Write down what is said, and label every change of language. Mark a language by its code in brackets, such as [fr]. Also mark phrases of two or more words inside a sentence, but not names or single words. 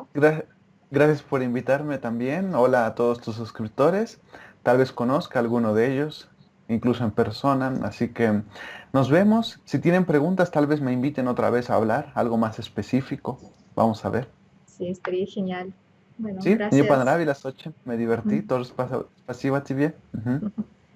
[es] Gra- Gracias por invitarme también. Hola a todos tus suscriptores. Tal vez conozca a alguno de ellos, incluso en persona. Así que nos vemos. Si tienen preguntas, tal vez me inviten otra vez a hablar, algo más específico. Vamos a ver. Sí, estaría genial. Bueno, Sí, [ru] мне [es] gracias. [ru] понравилось очень. [es] Me divertí. [ru] Тоже спасибо тебе. Ujú.